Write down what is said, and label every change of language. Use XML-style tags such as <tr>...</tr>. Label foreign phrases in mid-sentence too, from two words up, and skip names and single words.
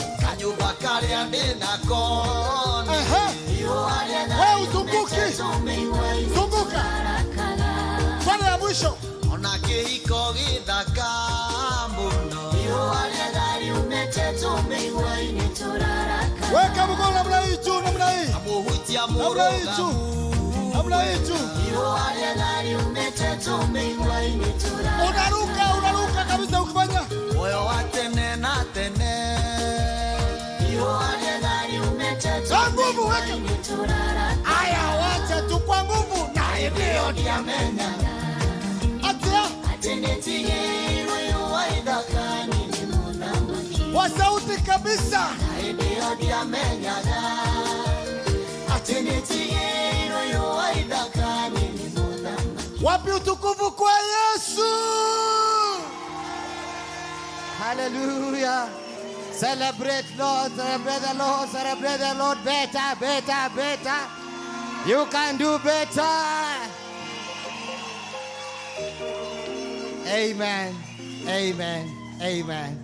<ki>Kanyũmba karĩa ndĩ nako Ehe. ihũa rĩega</ki> <sw>We uzunguki.</sw> <ki>riumĩte tũmĩigua-inĩ</ki> <sw>Zunguka.</sw> <ki>tũrarakaga.</ki> <sw>Twende ya mwisho.</sw> <ki>Ona kĩhiko gĩthaka mũno ihũa rĩega riumĩte tũmĩigua-inĩ tũrarakaga.</ki> <sw>Weka mkono namna hii juu, namna hii.</sw> <ki>Mũhunjia</ki> <sw>Namna hii juu.</sw> <ki>mũrũgamu</ki> <sw>Namna hii juu.</sw> <ki>ihũa rĩega riumĩte tũmĩigua-inĩ tũrarakaga.</ki> <sw>Unaruka kabisa ukifanya.</sw> <ki>Muoyo wa tene na tene ihũa rĩega riumĩte</ki> <sw>Kwa nguvu weka.</sw> <ki>tũmĩigua-inĩ tũrarakaga.</ki> <sw>Aya, wacha tu kwa nguvu. Na</sw> <ki>Ndio ndiamenyaga atia. atĩ nĩtigĩrwo ihũa ithaka-inĩ nĩ mũthamaki.</ki> <sw>Kwa sauti kabisa.</sw> <ki>Ndio ndiamenyaga atĩ nĩtigĩrwo ihũa ithaka-inĩ nĩ mũthamaki.</ki> <sw>Wapi utukufu kwa Yesu? Hallelujah.</sw> <en>Celebrate Lord, celebrate the Lord, celebrate the Lord. Better. You can do better. Amen. Amen. Amen.</en>